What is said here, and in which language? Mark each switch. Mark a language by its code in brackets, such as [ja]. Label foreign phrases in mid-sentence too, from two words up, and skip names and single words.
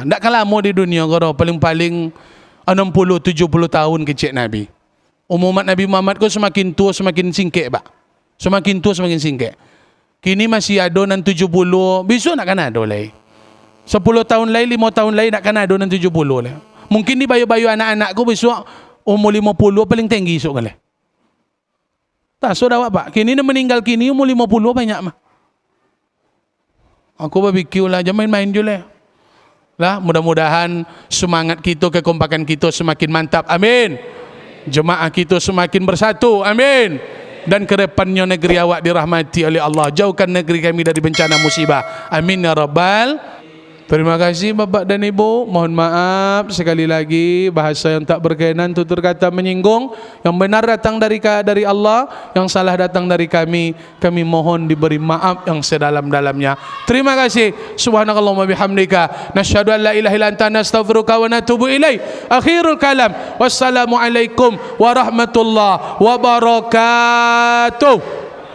[ms] Tak kalah lama di dunia kau paling-paling 60-70 tahun kecil Nabi. Umat Nabi Muhammad kau semakin tua semakin singkek pak. Semakin tua semakin singkek. Kini masih ada nan 70, besok nak kan ada lagi. 10 tahun lagi, 5 tahun lagi nak kan ada nan 70 lagi. Mungkin ni bayu-bayu anak-anakku besok umur 50 paling tinggi esok kali. Tak so dah pak. Kini dia meninggal kini umur 50 banyak mah. Aku berfikir lah, jangan main-main je lah. Lah, mudah-mudahan semangat kita, kekompakan kita semakin mantap. Amin. Jemaah kita semakin bersatu. Amin. Dan kedepannya negeri awak dirahmati oleh Allah. Jauhkan negeri kami dari bencana musibah. [ar] آمين يا ربّ. [ms] Terima kasih Bapak dan Ibu. Mohon maaf sekali lagi bahasa yang tak berkenan, tutur kata menyinggung. Yang benar datang dari Allah, yang salah datang dari kami. Kami mohon diberi maaf yang sedalam-dalamnya. Terima kasih. [ar] سبحانك اللهم بحمدك نشهد أن لا إله إلا أنت نستغفرك ونتوب إليك. آخر الكلام. والسلام عليكم ورحمة الله وبركاته.